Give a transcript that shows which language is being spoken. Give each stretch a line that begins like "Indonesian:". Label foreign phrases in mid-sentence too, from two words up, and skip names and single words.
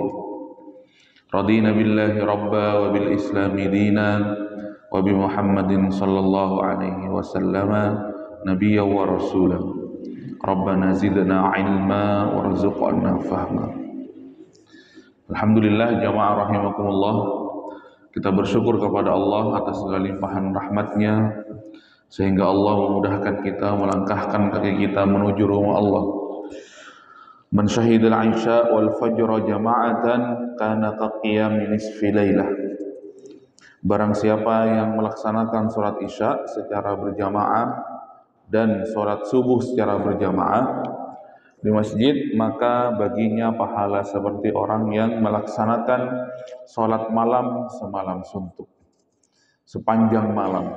Arabic: رضينا بالله ربا وبالإسلام دينا وبمحمد صلى الله عليه وسلم نبيا ورسولا. ربنا زدنا علما وارزقنا فهما.
Indonesian: Alhamdulillah jamaah rahimakumullah, kita bersyukur kepada Allah atas segala limpahan rahmatnya sehingga Allah memudahkan kita melangkahkan kaki kita menuju rumah Allah.
Arabic: من شهد العشاء والفجر جماعة كان كقيام نصف ليلة.
Indonesian: Barang siapa yang melaksanakan sholat isya secara berjamaah dan sholat subuh secara berjamaah di masjid, maka baginya pahala seperti orang yang melaksanakan sholat malam semalam suntuk, sepanjang malam.